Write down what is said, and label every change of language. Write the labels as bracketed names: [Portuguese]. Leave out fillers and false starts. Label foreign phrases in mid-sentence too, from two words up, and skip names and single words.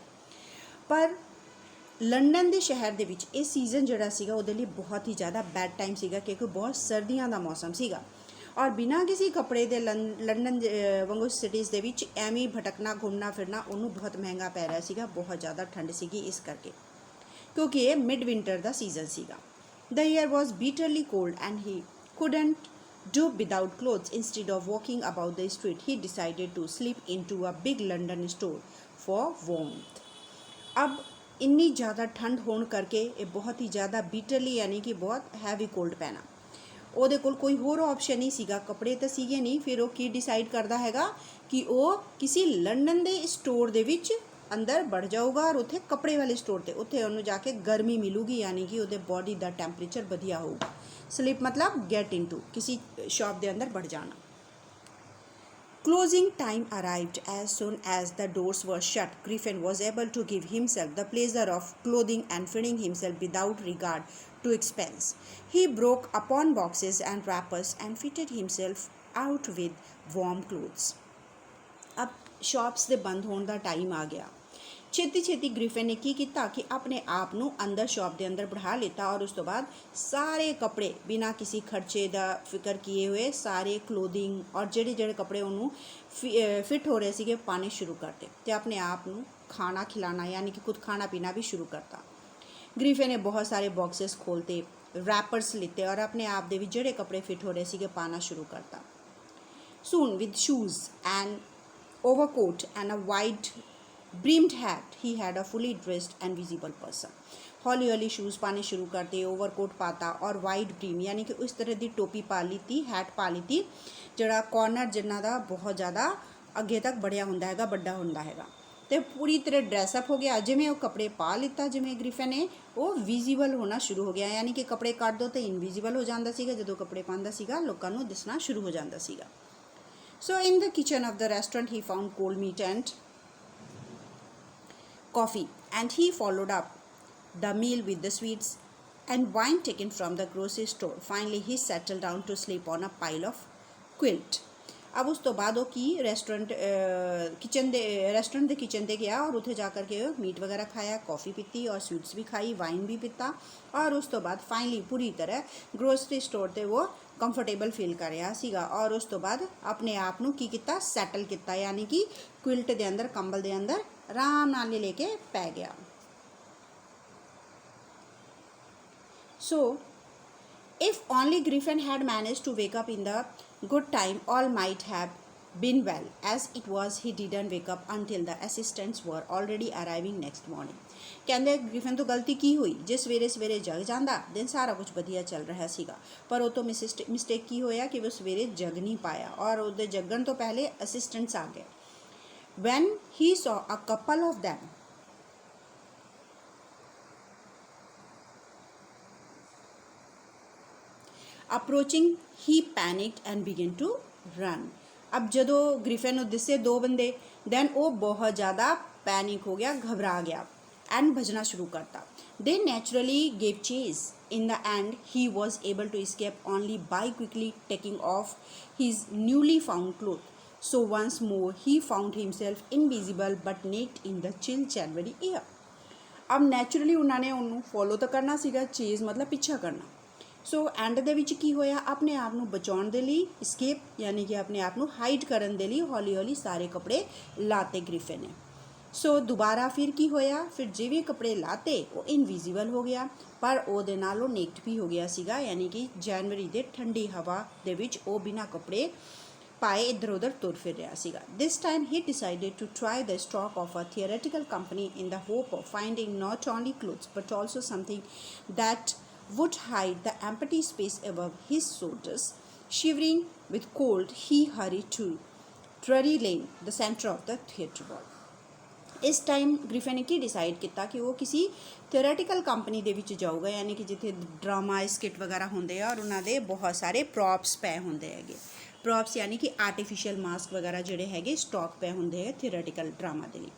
[Punjabi] ਪਰ ਲੰਡਨ ਦੇ ਸ਼ਹਿਰ ਦੇ ਵਿੱਚ ਇਹ ਸੀਜ਼ਨ ਜਿਹੜਾ ਸੀਗਾ ਉਹਦੇ ਲਈ ਬਹੁਤ ਹੀ ਜ਼ਿਆਦਾ [English] bad time [Punjabi] ਸੀਗਾ ਕਿਉਂਕਿ ਬਹੁਤ ਸਰਦੀਆਂ ਦਾ ਮੌਸਮ ਸੀਗਾ ਔਰ ਬਿਨਾਂ ਕਿਸੇ ਕੱਪੜੇ ਦੇ ਲੰਡਨ ਵਾਂਗੂ ਸਿਟੀਜ਼ ਦੇ ਵਿੱਚ ਐਵੇਂ ਭਟਕਣਾ ਘੁੰਮਣਾ ਫਿਰਨਾ ਉਹਨੂੰ ਬਹੁਤ ਮਹਿੰਗਾ ਪੈ ਰਿਹਾ ਸੀਗਾ, ਬਹੁਤ ਜ਼ਿਆਦਾ ਠੰਡ ਸੀਗੀ ਇਸ ਕਰਕੇ ਕਿਉਂਕਿ ਇਹ [English] mid winter [Punjabi] ਦਾ ਸੀਜ਼ਨ ਸੀਗਾ। [English] The air was bitterly cold and he couldn't do without clothes. Instead of walking about the street, he decided to slip into a big London store for warmth. [Punjabi] अब ਇੰਨੀ ਜ਼ਿਆਦਾ ਠੰਡ ਹੋਣ ਕਰਕੇ ਇਹ ਬਹੁਤ ਹੀ ਜ਼ਿਆਦਾ ਬਿਟਰਲੀ ਯਾਨੀ ਕਿ ਬਹੁਤ [English] heavy cold [Punjabi] ਪੈਣਾ, ਉਹਦੇ ਕੋਲ ਕੋਈ ਹੋਰ ਆਪਸ਼ਨ ਨਹੀਂ ਸੀਗਾ, ਕੱਪੜੇ ਤਾਂ ਸੀਗੇ ਨਹੀਂ। ਫਿਰ ਉਹ ਕੀ ਡਿਸਾਈਡ ਕਰਦਾ ਹੈਗਾ ਕਿ ਉਹ ਕਿਸੇ ਲੰਡਨ ਦੇ ਸਟੋਰ ਦੇ ਵਿੱਚ ਅੰਦਰ ਵੜ ਜਾਊਗਾ ਔਰ ਉੱਥੇ ਕੱਪੜੇ ਵਾਲੇ ਸਟੋਰ 'ਤੇ ਉੱਥੇ ਉਹਨੂੰ ਜਾ ਕੇ ਗਰਮੀ ਮਿਲੂਗੀ ਯਾਨੀ ਕਿ ਉਹਦੇ ਬੋਡੀ ਦਾ ਟੈਂਪਰੇਚਰ ਵਧੀਆ ਹੋਊਗਾ। ਸਲਿਪ ਮਤਲਬ [English] get into, [Punjabi] ਕਿਸੇ ਸ਼ਾਪ ਦੇ ਅੰਦਰ ਵੜ ਜਾਣਾ। [English] Closing time arrived as soon as the doors were shut. Griffin was able to give himself the pleasure of clothing and feeding himself without regard to expense. He broke upon boxes and wrappers and fitted himself out with warm clothes. [Punjabi] अब shops ਦੇ ਬੰਦ ਹੋਣ ਦਾ ਟਾਈਮ ਆ ਗਿਆ। ਛੇਤੀ ਛੇਤੀ ਗ੍ਰਿਫਿਨ ਨੇ ਕੀ ਕੀਤਾ ਕਿ ਆਪਣੇ ਆਪ ਨੂੰ ਅੰਦਰ ਸ਼ਾਪ ਦੇ ਅੰਦਰ ਬਿਠਾ ਲਿੱਤਾ ਔਰ ਉਸ ਤੋਂ ਬਾਅਦ ਸਾਰੇ ਕੱਪੜੇ ਬਿਨਾਂ ਕਿਸੇ ਖਰਚੇ ਦਾ ਫਿਕਰ ਕੀਏ ਹੋਏ ਸਾਰੇ ਕਲੋਥਿੰਗ ਔਰ ਜਿਹੜੇ ਕੱਪੜੇ ਉਹਨੂੰ ਫਿਟ ਹੋ ਰਹੇ ਸੀਗੇ ਪਾਣੇ ਸ਼ੁਰੂ ਕਰਤੇ ਅਤੇ ਆਪਣੇ ਆਪ ਨੂੰ ਖਾਣਾ ਖਿਲਾਣਾ ਯਾਨੀ ਕਿ ਖੁਦ ਖਾਣਾ ਪੀਣਾ ਵੀ ਸ਼ੁਰੂ ਕਰਤਾ। ਗ੍ਰਿਫਿਨ ਨੇ ਬਹੁਤ ਸਾਰੇ ਬਾਕਸਿਸ ਖੋਲ੍ਹਤੇ, ਰੈਪਰਸ ਲਿੱਤੇ ਔਰ ਆਪਣੇ ਆਪ ਦੇ ਵਿੱਚ ਜਿਹੜੇ ਕੱਪੜੇ ਫਿਟ ਹੋ ਰਹੇ ਸੀਗੇ ਪਾਣਾ ਸ਼ੁਰੂ ਕਰਤਾ। [English] Soon with shoes and overcoat and a wide brimmed hat, he had a fully dressed and visible person. [Hindi] हौली हौली शूज़ पाने शुरू करते, ओवरकोट पाता और [English] wide brim [Hindi] यानी कि उस तरह की टोपी पा ली थी, हैट पा ली थी [Punjabi] ਜਿਹੜਾ ਕੌਰਨਰ ਜਿਨ੍ਹਾਂ ਦਾ ਬਹੁਤ ਜ਼ਿਆਦਾ ਅੱਗੇ ਤੱਕ ਬੜਿਆ ਹੁੰਦਾ ਹੈਗਾ, ਵੱਡਾ ਹੁੰਦਾ ਹੈਗਾ ਅਤੇ ਪੂਰੀ ਤਰ੍ਹਾਂ ਡਰੈਸਅਪ ਹੋ ਗਿਆ। ਜਿਵੇਂ ਉਹ ਕੱਪੜੇ ਪਾ ਲਿੱਤਾ ਜਿਵੇਂ ਗ੍ਰਿਫਿਨ ਨੇ ਉਹ ਵਿਜ਼ੀਬਲ ਹੋਣਾ ਸ਼ੁਰੂ ਹੋ ਗਿਆ ਯਾਨੀ ਕਿ ਕੱਪੜੇ ਕੱਢ ਦੋ ਤਾਂ ਇਨਵਿਜ਼ੀਬਲ ਹੋ ਜਾਂਦਾ ਸੀਗਾ, ਜਦੋਂ ਕੱਪੜੇ ਪਾਉਂਦਾ ਸੀਗਾ ਲੋਕਾਂ ਨੂੰ ਦਿਸਣਾ ਸ਼ੁਰੂ ਹੋ ਜਾਂਦਾ ਸੀਗਾ। [English] So in the kitchen of the restaurant he found cold meat and coffee and he followed up the meal with the sweets and wine taken from the grocery store. Finally, he settled down to sleep on a pile of quilt. [Punjabi] ਅਬ ਉਸ ਤੋ ਬਾਅਦ ਵੋ ਕੀ ਰੈਸਟੋਰੈਂਟ ਕੇ ਕਿਚਨ ਦੇ ਗਿਆ ਔਰ ਉੱਥੇ ਜਾ ਕੇ ਮੀਟ ਵਗੈਰਾ ਖਾਇਆ, ਕੌਫੀ ਪੀਤੀ ਔਰ ਸਵੀਟਸ ਵੀ ਖਾਈ, ਵਾਈਨ ਵੀ ਪੀਤਾ ਔਰ ਉਸ ਤੋ ਬਾਅਦ ਫਾਈਨਲੀ ਪੂਰੀ ਤਰ੍ਹਾਂ [English] grocery store [Punjabi] ਤੇ ਵੋ [English] comfortable feel [Punjabi] ਕਰ ਰਿਹਾ ਸੀਗਾ ਔਰ ਉਸ ਤੋ ਬਾਅਦ ਆਪਣੇ ਆਪ ਨੂੰ ਕੀ ਕੀਤਾ ਸੈਟਲ ਕੀਤਾ ਯਾਨੀ ਕਿ ਕੁਇਲਟ ਦੇ ਅੰਦਰ ਕੰਬਲ ਦੇ ਅੰਦਰ ਆਰਾਮ ਨਾਲ ਲੈ ਕੇ ਪੈ ਗਿਆ. [English] So if only Griffin had managed to wake up in the good time, all might have been well. As it was, he didn't wake up until the assistants were already arriving next morning. [Punjabi] ਕਹਿੰਦੇ ਗ੍ਰਿਫਨ ਤੋਂ ਗਲਤੀ ਕੀ ਹੋਈ, ਜੇ ਸਵੇਰੇ ਸਵੇਰੇ ਜਗ ਜਾਂਦਾ ਦਿਨ ਸਾਰਾ ਕੁਝ ਵਧੀਆ ਚੱਲ ਰਿਹਾ ਸੀਗਾ, ਪਰ ਉਹ ਤੋਂ ਮਿਸਟੇਕ ਕੀ ਹੋਇਆ ਕਿ ਉਹ ਸਵੇਰੇ ਜਗ ਨਹੀਂ ਪਾਇਆ ਔਰ ਉਹਦੇ ਜਗਣ ਤੋਂ ਪਹਿਲੇ ਅਸਿਸਟੈਂਟਸ ਆ ਗਏ. [English] When he saw a couple of them approaching, he panicked and began to run. [Punjabi] अब ਜਦੋਂ ਗ੍ਰਿਫਨ ਨੂੰ ਦਿਸੇ ਦੋ ਬੰਦੇ ਦੈਨ ਉਹ ਬਹੁਤ ਜ਼ਿਆਦਾ ਪੈਨਿਕ ਹੋ ਗਿਆ, ਘਬਰਾ ਗਿਆ and ਭਜਣਾ ਸ਼ੁਰੂ ਕਰਤਾ. [English] They naturally gave chase. In the end, he was able to escape only by quickly taking off his newly found clothes. So once more, he found himself invisible but naked in the chill January air. [Punjabi] अब ਨੈਚੁਰਲੀ ਉਹਨਾਂ ਨੇ ਉਹਨੂੰ ਫੋਲੋ ਤਾਂ ਕਰਨਾ ਸੀਗਾ, ਚੇਜ਼ ਮਤਲਬ ਪਿੱਛਾ ਕਰਨਾ. ਸੋ ਐਂਡ ਦੇ ਵਿੱਚ ਕੀ ਹੋਇਆ, ਆਪਣੇ ਆਪ ਨੂੰ ਬਚਾਉਣ ਦੇ ਲਈ escape ਯਾਨੀ ਕਿ ਆਪਣੇ ਆਪ ਨੂੰ ਹਾਈਡ ਕਰਨ ਦੇ ਲਈ ਹੌਲੀ ਹੌਲੀ ਸਾਰੇ ਕੱਪੜੇ ਲਾਤੇ ਗ੍ਰਿਫਨ ਨੇ. ਸੋ ਦੁਬਾਰਾ ਫਿਰ ਕੀ ਹੋਇਆ, ਫਿਰ ਜਿਵੇਂ ਕੱਪੜੇ ਲਾਤੇ ਉਹ ਇਨਵਿਜ਼ੀਬਲ ਹੋ ਗਿਆ ਪਰ ਉਹਦੇ ਨਾਲ ਉਹ ਨੇਕਡ ਵੀ ਹੋ ਗਿਆ ਸੀਗਾ, ਯਾਨੀ ਕਿ ਜਨਵਰੀ ਦੇ ਠੰਡੀ ਹਵਾ ਦੇ ਵਿੱਚ ਉਹ ਬਿਨਾਂ ਕੱਪੜੇ ਪਾਏ ਇੱਧਰ ਉੱਧਰ ਤੁਰ ਫਿਰ ਰਿਹਾ ਸੀਗਾ. [English] This time he decided to try the stock of a theatrical company in the hope of finding not only clothes but also something that would hide the empty space above his shoulders. Shivering with cold, he hurried to Drury Lane, the center of the theatre hall. [Punjabi] ਇਸ ਟਾਈਮ ਗ੍ਰਿਫਨ ਨੇ ਕੀ ਡਿਸਾਈਡ ਕੀਤਾ ਕਿ ਉਹ ਕਿਸੇ [English] theoretical company [Punjabi] ਦੇ ਵਿੱਚ ਜਾਊਗਾ, ਯਾਨੀ ਕਿ ਜਿੱਥੇ [English] drama skit [Punjabi] ਵਗੈਰਾ ਹੁੰਦੇ ਆ ਔਰ ਉਹਨਾਂ ਦੇ ਬਹੁਤ ਸਾਰੇ ਪ੍ਰੋਪਸ ਪਏ ਹੁੰਦੇ ਹੈਗੇ. ਪ੍ਰੋਪਸ ਯਾਨੀ ਕਿ [English] artificial mask [Punjabi] ਵਗੈਰਾ ਜਿਹੜੇ ਹੈਗੇ ਸਟਾਕ ਪਏ ਹੁੰਦੇ ਹੈ [English] theoretical drama [Punjabi] ਦੇ ਲਈ.